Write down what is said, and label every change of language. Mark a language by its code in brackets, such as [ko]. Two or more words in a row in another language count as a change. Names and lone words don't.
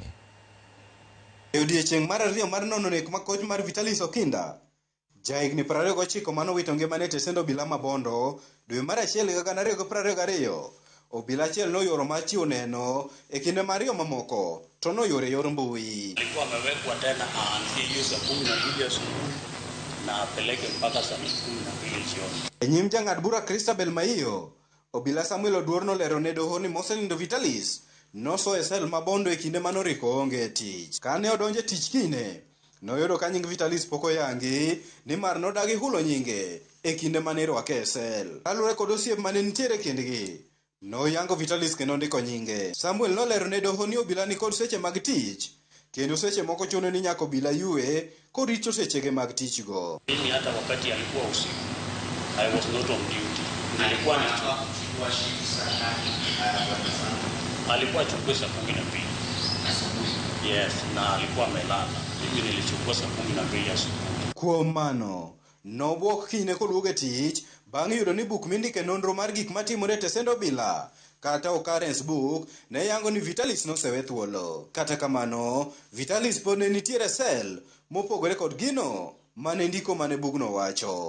[luo] E odiechieng' mar ariyo mar nono nek makoch mar Vitalis Okinda, jahigni 29 manowito ngimane e tesend obila ma Bondo dwe mar achiel higa 2022, obila achiel noyoro mar chiwo neno e kinde mar ariyo mamoko to noyore yor mbui. [sw] Alikuwa amewekwa tena aanzie hiyo saa 12 asubuhi na apeleke mpaka saa 12 jioni. [luo] E nyim jang'ad bura Christabel Maiyo, obila Samuel Oduor nolero ne doho ni mosenindo Vitalis noso e sel ma Bondo e kinde manoriko onge tich. Kane odonje tich kine, noyudo ka nying Vitalis pok oyangi nimar nodagi hulo nyinge e kinde mane irwake e sel. Kaluwore kod osiep mane nitiere kendgi, noyango Vitalis kendo ndiko nyinge. Samuel nolero ne doho ni obila ni kod seche mag tich, kendo seche moko chuno ni nyaka obila yue kod rito sechege mag tich go. [sw] Mimi hata wakati alikuwa usiku, [en] I was not on duty. [sw] Alikuwa achukue saa 12. Yes, na alikuwa amelala. Mimi nilichukua saa 12 asubuhi. [luo] Kuom mano, nobwok kine koduogo e tich bang' yudo ni buk mindike nonro mar gik matimore e tesend obila kata [en] occurrence book [luo] ne yango ni Vitalis nosewe thuolo. Kata kamano, Vitalis pod ne nitiere sel mopogore kod gino mane ndiko mane bugno wacho.